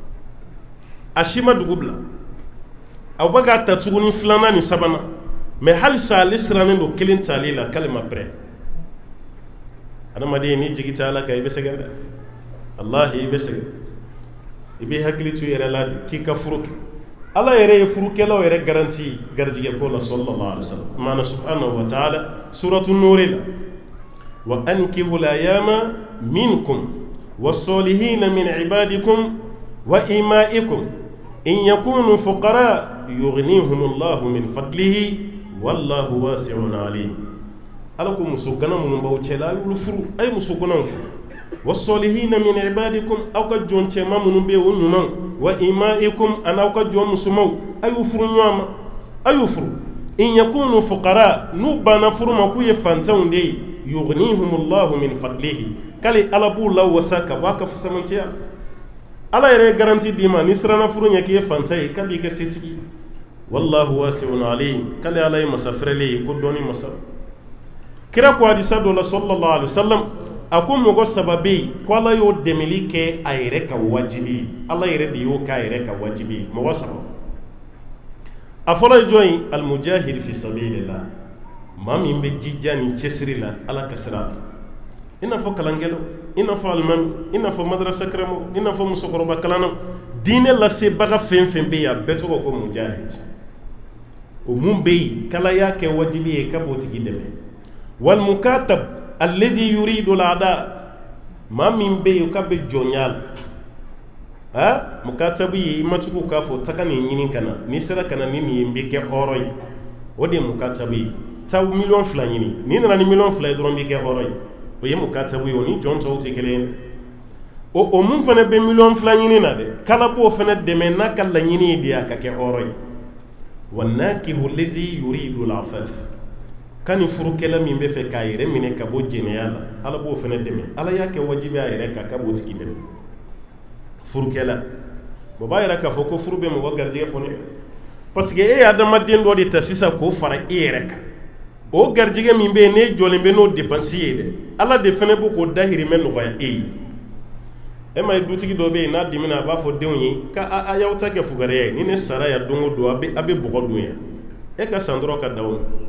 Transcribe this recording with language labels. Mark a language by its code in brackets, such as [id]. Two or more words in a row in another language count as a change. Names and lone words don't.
[bm] a si ma dugu bila aw bɛ k'a ta tuguni filanan ni sabanan mais halisa ale sirannen don kelen tali la k'ale ma prêt adamaden ni jigi tɛ ala kan i bɛ sɛgɛn dɛ wallahi i bɛ sɛgɛn i bɛ hakili to i yɛrɛ la k'i ka furu kɛ ala yɛrɛ ye furukɛlaw yɛrɛ garanti garijɛgɛ ko la [ar] صلى الله عليه وسلم [bm] maana [ar] سبحانه وتعالى [bm] suratu nuri la [ar] وأنكحوا الأيامى منكم والصالحين من عبادكم وإمائكم إن يكونوا فقراء يغنهم الله من فضله والله واسع عليم [bm] ala ko muso gana minnu b'aw cɛla a y'olu furu a ye muso ganaw furu [ar] والصالحين من عبادكم [bm] aw ka jɔn cɛman minnu bɛ yen o ɲuman [ar] وإمائكم [bm] ani aw ka jɔn musomanw a y'u furu ɲɔgɔn ma a y'u furu [ar] إن يكونوا فقراء [bm] n'u banna furu ma k'u ye fantanw de ye [ar] يغنهم الله من فضله [bm] k'ale ala b'u lawasa ka bɔ a ka fusamantiya ala yɛrɛ ye garanti d'i ma ni siranna furu ɲɛ k'i ye fantan ye k'a b'i kɛ setigi [ar] والله واسع عليم [bm] k'ale ala ye masa fɛrɛlen ye ko dɔɔni masa kira ko hadisa dɔ la [ar] صلى الله عليه وسلم [bm] a ko mɔgɔ saba bɛ yen ko ala y'o dɛmɛli kɛ a yɛrɛ ka wajibi ye ala yɛrɛ de y'o k'a yɛrɛ ka wajibi ye mɔgɔ saba a fɔlɔ ye jɔn ye [ar] المجاهد في سبيل الله [bm] maa min bɛ jija ni cɛsiri la ala ka sira la i n'a fɔ kalankɛlaw i n'a fɔ alimami i n'a fɔ madrasa karamɔgɔ i n'a fɔ musokɔrɔba kalannaw diinɛ lasebaga fɛn fɛn bɛ yen a bɛɛ tɔgɔ ko mujahid o mun bɛ yen k'ala y'a kɛ wajibi ye k'a b'o tigi dɛmɛ [ar] والمكاتب الذي يريد الأداء [bm] maa min bɛ yen k'a bɛ jɔnya la mukatabu ye i ma tugu k'a fɔ taga nin ɲini ka na n'i sera ka na ni nin ye n bɛ kɛ hɔrɔn ye o de ye mukatabu ye taa 2 million ɲini n'i nana ni 2 million ye dɔrɔn b'i kɛ hɔrɔn ye o ye mukatabu ye o ni jɔn tɔw tɛ kelen ye o mun fana bɛ 2 million ɲini na dɛ k'ala b'o fana dɛmɛ n'a ka laɲini ye de ye a ka kɛ hɔrɔn ye [ar] والناكح الذي يريد العفاف [bm] kani furukɛla min bɛ fɛ k'a yɛrɛ minɛ ka bɔ jɛnɛya la ala b'o fana dɛmɛ ala y'a kɛ wajibi a yɛrɛ kan k'a b'o tigi dɛmɛ furukɛla o b'a yɛrɛ k'a fɔ ko furu bɛ mɔgɔ garijɛgɛ fɔ ne [fr] parce que [bm] e ye adamaden dɔ de ta sisan k'o fara e yɛrɛ kan o garijɛgɛ min bɛ yen n'e jɔlen bɛ n'o dépense ye dɛ ala de fana b'o k'o dahirimɛ nɔgɔya e ye e ma ye dutigi dɔ bɛ yen n'a dimina a b'a fɔ denw ye k'a y'aw ta kɛ fugariya ye ni ne sara yan don o don a bɛ bɔgɔ dun yan e ka san dɔrɔn ka da o